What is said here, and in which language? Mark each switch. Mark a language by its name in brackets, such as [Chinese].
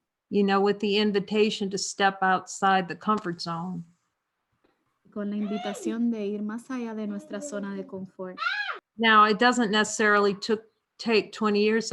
[English] You know, with the invitation to step outside the comfort zone. [Spanish] Con la invitación de ir más allá de nuestra zona de confort. [English] Now, it doesn't necessarily take 20 years.